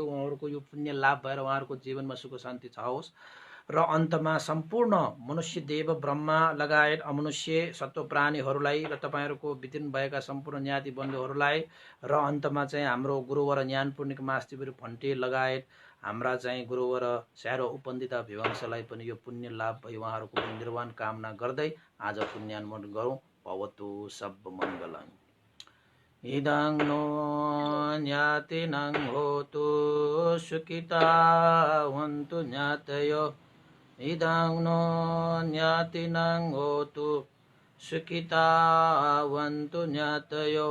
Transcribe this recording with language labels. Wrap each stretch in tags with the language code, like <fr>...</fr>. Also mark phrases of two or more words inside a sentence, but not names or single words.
<ne>उहाँहरूको यो पुण्य लाभ भएर उहाँहरूको जीवनमा सुख शान्ति छाओस् र अन्तमा सम्पूर्ण मनुष्य देव ब्रह्मा लगायत अमनुष्य सत्व प्राणीहरूलाई र तपाईँहरूको बितिनु भएका सम्पूर्ण ज्ञाति बन्धुहरूलाई र अन्तमा चाहिँ हाम्रो गुरुवर ज्ञान पूर्णिक मास्तिबीर फन्टे लगायत हाम्रा चाहिँ गुरुवर स्यारो उपन्दिता विवंशलाई पनि यो पुण्य लाभ भई उहाँहरूको निर्वाण कामना गर्दै आज पुण्यानुमोदन गरौँ।</ne> <pi>भवतु सब मङ्गलम्। इदं नो ज्ञातिनं होतु सुखिता हन्तु ज्ञातयो। इदं नो ज्ञातिनं होतु सुखिता हन्तु ज्ञातयो।</pi>